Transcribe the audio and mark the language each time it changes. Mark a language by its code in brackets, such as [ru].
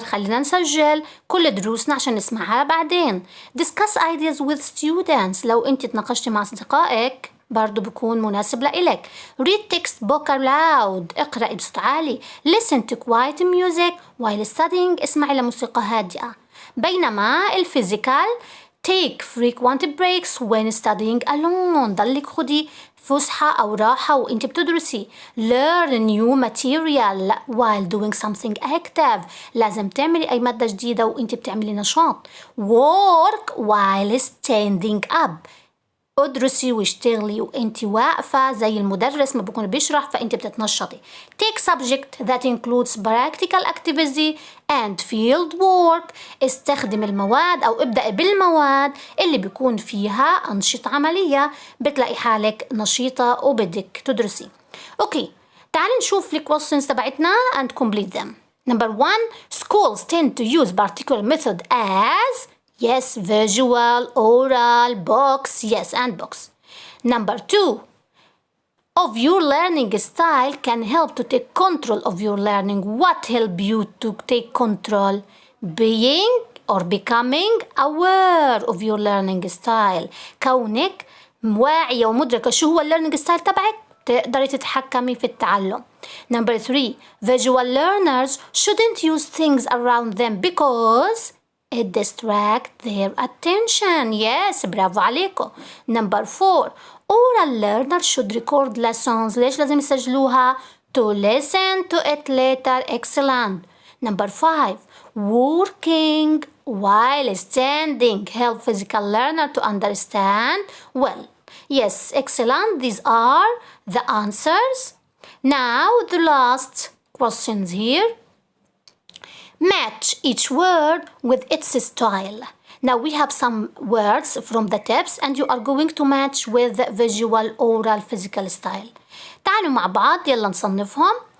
[ar] خلينا نسجل كل دروسنا عشان نسمعها بعدين. [en] Discuss ideas with students. [ar] لو انت تناقشتي مع أصدقائك برضو بيكون مناسب لإلك. [en] Read text book aloud. [ar] اقرأي بصوت عالي. [en] Listen to quiet music while studying. [ar] اسمعي لموسيقى هادئة. بينما الفيزيكال [en] take frequent breaks when studying alone. [ar] ضلك خدي فسحة أو راحة وإنت بتدرسي. [en] Learn new material while doing something active. [ar] لازم تعملي أي مادة جديدة وإنت بتعملي نشاط. [en] Work while standing up. [ar] ادرسي واشتغلي وانت واقفة زي المدرس ما بيكون بيشرح فانت بتتنشطي. [en] Take subject that includes practical activity and field work. [ar] استخدم المواد او ابدأي بالمواد اللي بيكون فيها أنشطة عملية بتلاقي حالك نشيطة وبدك تدرسي. اوكي، تعالي نشوف الكويستشنز تبعتنا [en] and complete them. Number 1, schools tend to use particular method as yes, visual, oral, books, yes, and books. Number 2, of your learning style can help to take control of your learning. What help you to take control? Being or becoming aware of your learning style. [ar] كونك واعية ومدركة شو هو [en] learning style [ar] تبعك تقدري تتحكمي في التعلم. [en] Number 3, visual learners shouldn't use things around them because it distract their attention. Yes, [ar] برافو عليكم. [en] Number 4, oral learners should record lessons. [ar] ليش لازم يسجلوها؟ [en] To listen to it later. Excellent. Number 5, working while standing help physical learner to understand well. Yes, excellent. These are the answers. Now the last questions here. Match each word with its style. Now we have some words from the tips and you are going to match with the visual, oral, physical style. [ar] تعالوا مع بعض يلا نصنفهم.